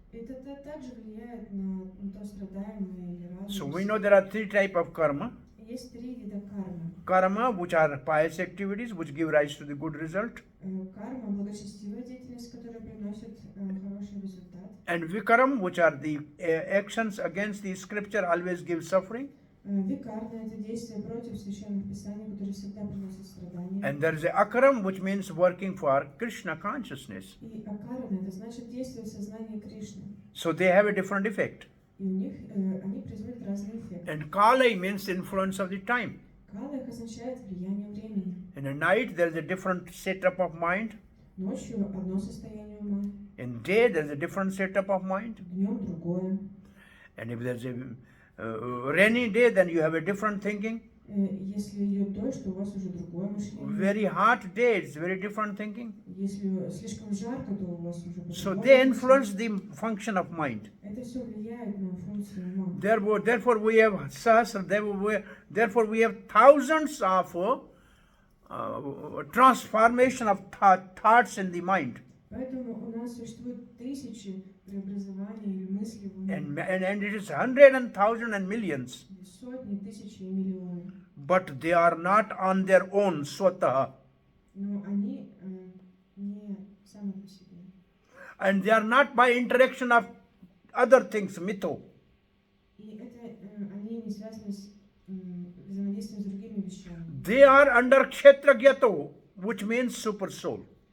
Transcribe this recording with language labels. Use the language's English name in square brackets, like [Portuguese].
[Russian] Это также влияет на то, страдаем мы или [English] So we know there are three types of karma. [Russian] Есть три вида кармы. [English] Karma, which are pious activities, which give rise to the good result. [Russian] Карма – благочестивая деятельность, которая приносит хороший результат. [English] And vikaram, which are the actions against the scripture, always give suffering. [Russian] Викарна – это действие против священных писаний, которые всегда приносят страдания. [English] And there is a akaram, which means working for Krishna consciousness. [Russian] И акарана – это значит действие в сознании Кришны. [English] So they have a different effect. [Russian] И у них они производят разный эффект. [English] And kala means influence of the time. [Russian] Кала их означает влияние времени. [English] In the night, there is a different setup of mind. [Russian] Ночью одно состояние ума, [English] In day, there is a different setup of mind. [Russian] днем другое. [English] And if there is a rainy day, then you have a different thinking. [Russian] Если идет дождь, то у вас уже другое мышление. [English] Very hot day, it's very different thinking. [Russian] Если слишком жарко, то у вас уже [English] So [Russian] по-другому [English] they [Russian] мышление. [English] influence the function of mind. [Russian] Это все влияет на функцию ума. [English] Therefore we have sahasra, therefore we have thousands of transformation of thoughts in the mind. [Russian] Поэтому у нас существует тысячи преобразований или мыслей в уме. [English] And it is 100 and 1,000 and millions. [Russian] Сотни, тысячи и миллионы. [English] But they are not on their own, swataha. [Russian] Но они не сами по себе. [English] And they are not by interaction of other things, mito. [Russian] И это они не связаны с взаимодействием с другими вещами. [English] They are under kshetragyato, which means super soul.